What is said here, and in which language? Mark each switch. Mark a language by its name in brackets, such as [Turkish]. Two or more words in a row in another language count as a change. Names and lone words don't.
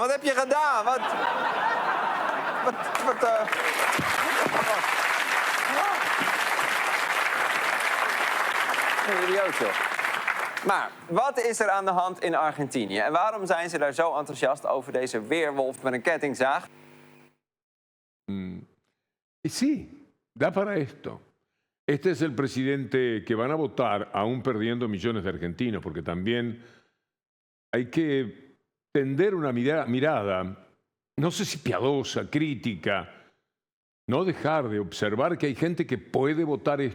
[Dutch] Wat heb je gedaan? Idioot, joh. Maar wat is er aan de hand in Argentinië? En waarom zijn ze daar zo enthousiast over deze weerwolf met een kettingzaag? [Spanish] Y sí, da para esto. Este es el presidente que van a votar, aún perdiendo millones de argentinos, porque también hay que tender una mirada, no sé si piadosa, crítica, no dejar de observar que hay gente que puede votar esto.